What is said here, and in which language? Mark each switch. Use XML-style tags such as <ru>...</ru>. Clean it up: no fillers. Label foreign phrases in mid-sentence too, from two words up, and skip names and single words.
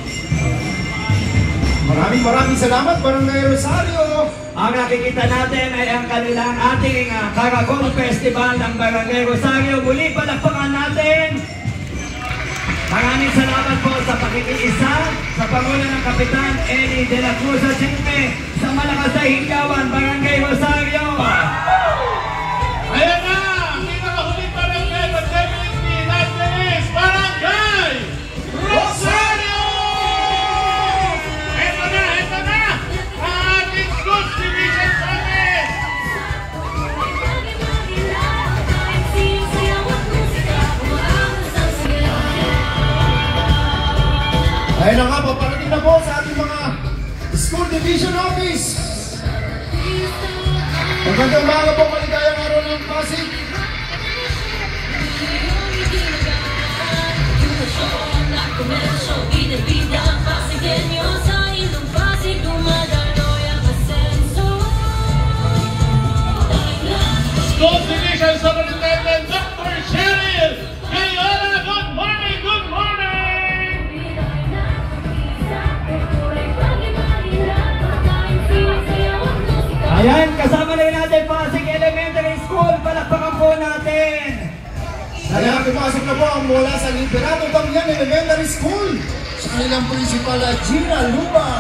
<tl>Maraming salamat, Barangay Rosario. Ang nakikita natin ay ang kanilang ating Caracol Festival ng Barangay Rosario. Muli palakpakan natin. Maraming salamat po sa pakikiisa sa pangunan ng Kapitan Eli de la Cruz at siyempre sa malakas na higawan, Barangay Rosario. Ayan na! Ang pinakahuling barangay,</tl> <en>but definitely not the least,</en> <tl>Barangay Rosario! Ito na! Ang ating Schools Division Summit! Ayun na nga, paparating na po sa ating mga School Division Office. Magandang umaga po, maligayang araw ng Pasig. Schools Division Superintendent Dr.</tl> <en>Cheryl Gayola, good morning! Good morning!</en> <tl>Ayan, kasama na rin natin Pasig Elementary School. Palakpakan po natin. Kaya pumasok na po ang mula sa Liberado Damian Elementary School sa kanilang principal Gina Lubang.</tl>